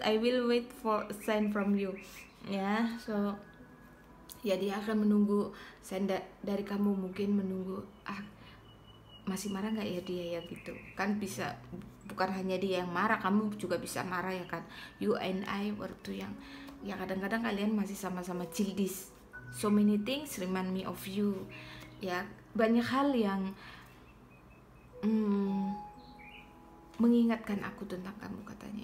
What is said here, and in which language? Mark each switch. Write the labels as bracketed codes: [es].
[en] I will wait for a sign from you. [id] Ya, so ya dia akan menunggu sign dari kamu, mungkin menunggu masih marah nggak ya dia ya gitu kan. Bisa, bukan hanya dia yang marah, kamu juga bisa marah ya kan. [en] You and I [id] waktu yang ya kadang-kadang kalian masih sama-sama childish. [en] So many things remind me of you. [id] Ya, banyak hal yang mengingatkan aku tentang kamu, katanya.